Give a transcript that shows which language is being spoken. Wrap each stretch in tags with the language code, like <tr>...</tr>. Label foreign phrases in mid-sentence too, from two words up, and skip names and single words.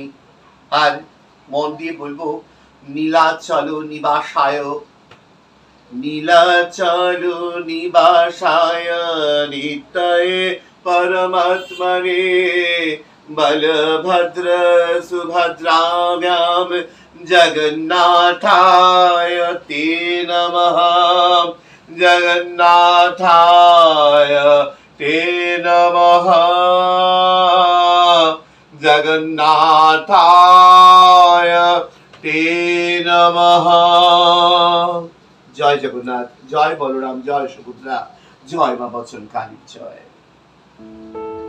<bn>আর মন দিয়ে বলবো</bn> <sa>নীলাচল নিবাসায়, নীলাচল নিবাসায় নিত্যয়ে পরমাত্মনে বলভদ্র সুভদ্রাভ্যাম जगन्नाथाय ते नमः जगन्नाथाय ते नमः जगन्नाथाय ते नमः।</sa> <hi>जय जगन्नाथ, जय बलराम, जय सुभद्रा, जय मां बचन काली, जय।</hi>